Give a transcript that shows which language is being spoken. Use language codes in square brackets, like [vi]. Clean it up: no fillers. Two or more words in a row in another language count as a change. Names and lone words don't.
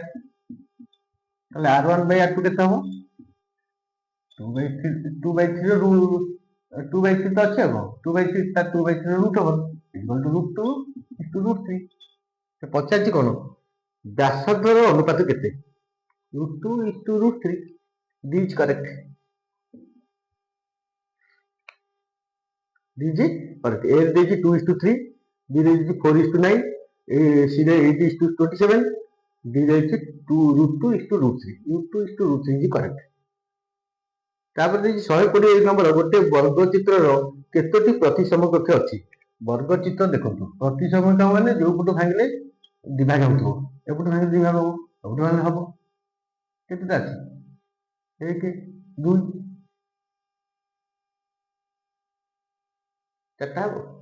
[or] ତାହେଲେ R1/R2 କେତେ ହବ 2/3 ର 2/3 ତ ଅଛି ଆଉ 2/3 ତା 2/3 ର ରୁଟ ହବ [en] equal to [or] √2 √3। ସେ ପଚାରିଛି କଣ ବ୍ୟାସାର୍ଦ୍ଧର ଅନୁପାତ କେତେ, √2 [en] D is correct. D is correct. [or] A ଦେଇଛି 2:3, B ଦେଇଛି 4:9, C ରେ 8:27, D ଦେଇଛି √2 [en] is correct. [or] ତାପରେ ଦେଇଛି 120 ନମ୍ବର ଗୋଟେ ବର୍ଗଚିତ୍ରର କେତୋଟି ପ୍ରତିସମ କକ୍ଷ ଅଛି। ବର୍ଗଚିତ୍ର ଦେଖନ୍ତୁ, ପ୍ରତିସମ ମାନେ ଯୋଉ ପଟୁ ଭାଙ୍ଗିଲେ ଦିଭାଗ ହଉଥିବ, ଏପଟୁ ଭାଙ୍ଗିଲେ ଦିଭାଗ ହବ, ଏପଟୁ ଭାଙ୍ଗିଲେ ହବ। କେତେଟା ଅଛି 1 2 ଚାରିଟା ହବ।